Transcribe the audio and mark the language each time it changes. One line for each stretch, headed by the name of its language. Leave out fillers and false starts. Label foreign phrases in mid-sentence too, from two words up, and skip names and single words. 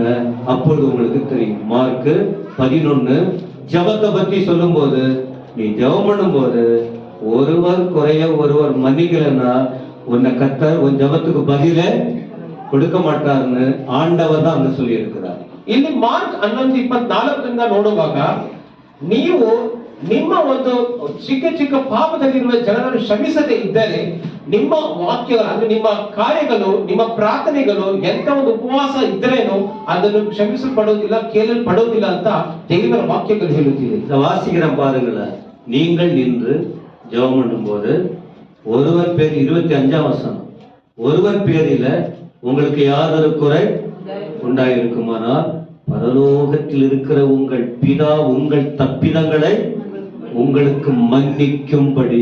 Tamil: அப்பொழுது உங்களுக்கு தெரியும். மார்க்கு 11 ஜபத்தை பத்தி சொல்லும் போது, நீ ஜபம் பண்ணும் போது ஒருவர் குறைய ஒருவர் மன்னிக்கலன்னா உன்னை கர்த்தர் உன் ஜபத்துக்கு பதில கொடுக்க மாட்டார்னு ஆண்டவர் தான் அங்க சொல்லி இருக்கிறார்.
Kannada: ಇಲ್ಲಿ ಮಾರ್ಕ್ 11:24 ನೋಡುವಾಗ, ನೀವು ನಿಮ್ಮ ಒಂದು ಚಿಕ್ಕ ಚಿಕ್ಕ ಪಾಪದಲ್ಲಿರುವ ಜನರನ್ನು ಕ್ಷಮಿಸದೇ ಇದ್ದರೆ ನಿಮ್ಮ ವಾಕ್ಯಗಳು ಅಂದ್ರೆ ನಿಮ್ಮ ಕಾರ್ಯಗಳು, ನಿಮ್ಮ ಪ್ರಾರ್ಥನೆಗಳು, ಎಂತ ಒಂದು ಉಪವಾಸ ಇದ್ರೇನು ಅದನ್ನು ಕ್ಷಮಿಸಲ್ಪಡುವುದಿಲ್ಲ, ಕೇಳಲ್ಪಡುವುದಿಲ್ಲ ಅಂತ ದೇವರ வாக்கியங்கள் ಹೇಳುತ್ತಿದೆ.
Tamil: வாசிக்கிற பாருங்கள, நீங்கள் நின்று ஜெபம் பண்ணும்போது ஒருவர் பேர் 25ஆம் வசனம், ஒருவர் பேரில உங்களுக்கு யாதொரு குறை உண்டாயிருக்குமானால் பரலோகத்தில் இருக்கிற உங்கள் பிதா உங்கள் தப்பிதங்களை உங்களுக்கு மன்னிக்கும்படி.